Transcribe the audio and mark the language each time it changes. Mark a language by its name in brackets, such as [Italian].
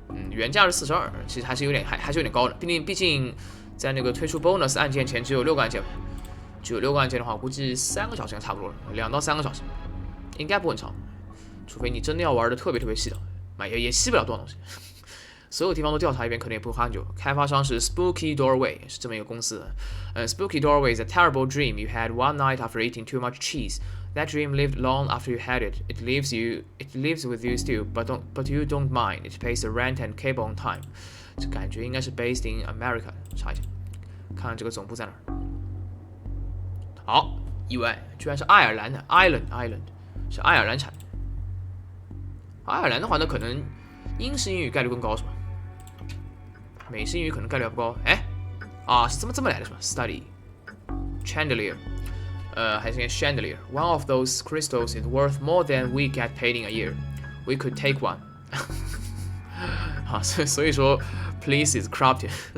[Chinese] 原价是42，其实还是有点高的。毕竟在那个推出 bonus 案件前只有6个案件，只有6个案件的话，我估计3个小时应该差不多了，2到3个小时，应该不很长，除非你真的要玩的特别细的，也吸不了多少东西。所有地方都调查一遍，可能也不会花很久。开发商是 Spooky Doorway， 是这么一个公司的。 [English] Spooky Doorway is a terrible dream you had one night after eating too much cheese. That dream lived long after you had it. It lives with you still, but you don't mind. It pays the rent and cable on time. [Chinese] 这感觉应该是 [English] based in America。 [Chinese] 查一下，看看这个总部在哪儿。好，意外，居然是爱尔兰的 Island， 是爱尔兰产。爱尔兰的话，那可能英式英语概率更高是吧？美式英语可能概率还不高。是这么来的是吧 ？ [English] Study chandelier， [Chinese] 还是 chandelier。 [English] One of those crystals is worth more than we get paid in a year. We could take one. [Chinese] 所以说 [English] police is corrupted.